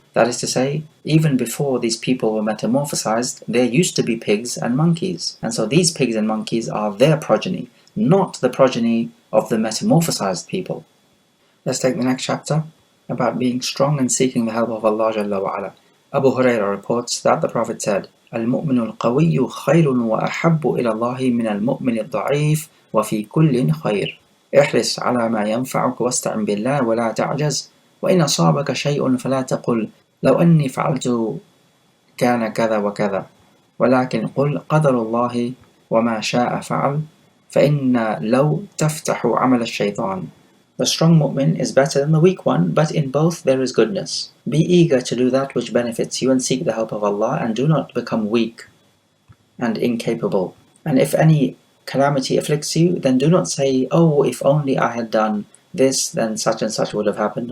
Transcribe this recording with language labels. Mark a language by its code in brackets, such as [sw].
[en] That is to say, even before these people were metamorphosized, there used to be pigs and monkeys. And so these pigs and monkeys are their progeny, not the progeny of the metamorphosized people. Let's take the next chapter about being strong and seeking the help of Allah Jalla wa Ala. Abu Hurairah reports that the Prophet said, [ar] المؤمن القوي خير وأحب إلى الله من المؤمن الضعيف وفي كل خير احرص على ما ينفعك واستعن بالله ولا تعجز وإن أصابك شيء فلا تقل لو أني فعلت كان كذا وكذا ولكن قل قدر الله وما شاء فعل فإن لو تفتح عمل الشيطان. [en] The strong mu'min is better than the weak one, but in both there is goodness. Be eager to do that which benefits you and seek the help of Allah, and do not become weak and incapable. And if any calamity afflicts you, then do not say, oh, if only I had done this, then such and such would have happened.